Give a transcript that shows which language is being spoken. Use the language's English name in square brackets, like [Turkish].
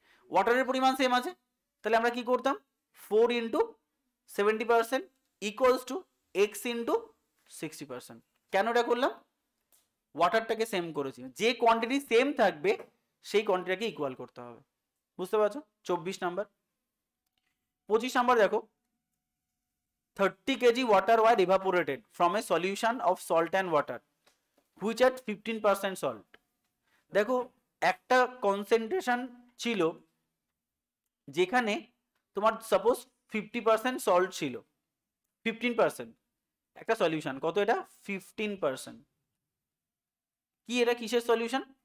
[Bangla] ওয়াটারের পরিমাণ সেম আছে, তাহলে আমরা কি করতাম? [English] 4 into 70% equals to x into 60%। [Bangla] কেন এটা করলাম? ওয়াটারটাকে সেম করেছি, যে কোয়ান্টিটি সেম থাকবে সেই কোয়ান্টিটিটাকে ইকুয়াল করতে হবে। বুঝতে পারছো? 24 নাম্বার। 25 নাম্বার দেখো, [English] 30 kg water were evaporated from a solution of salt and water which had 15% salt. [Bangla] দেখো একটা কনসেন্ট্রেশন ছিল যেখানে তোমার সাপোজ 50% সল্ট ছিল, 15%, একটা সলিউশন কত এটা 15%। কি এটা কিসের সলিউশন?